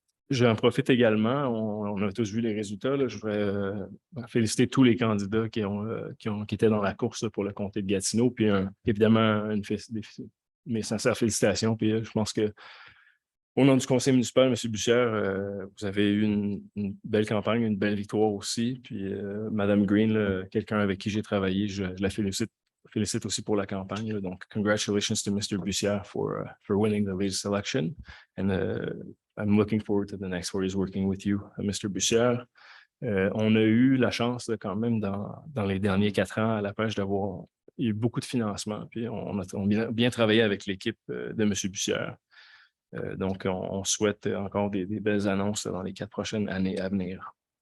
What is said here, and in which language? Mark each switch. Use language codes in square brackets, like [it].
[fr] J'en profite également, on a tous vu les résultats, là. Je voudrais féliciter tous les candidats qui étaient dans la course là, pour le comté de Gatineau, puis évidemment mes sincères félicitations. Puis je pense que au nom du conseil municipal, M. Bussière, vous avez eu une belle campagne, une belle victoire aussi. Puis Mme Green, quelqu'un avec qui j'ai travaillé, je la félicite aussi pour la campagne. Là. [en] Donc, congratulations to Mr. Bussière for winning the latest election. And I'm looking forward to the next 4 years working with you, Mr. Bussière. [fr] On a eu la chance là, quand même dans les derniers 4 ans à La Pêche d'avoir eu beaucoup de financement. Puis on a bien travaillé avec l'équipe de M. Bussière. Donc, on souhaite encore des belles annonces là, dans les 4 prochaines années à venir.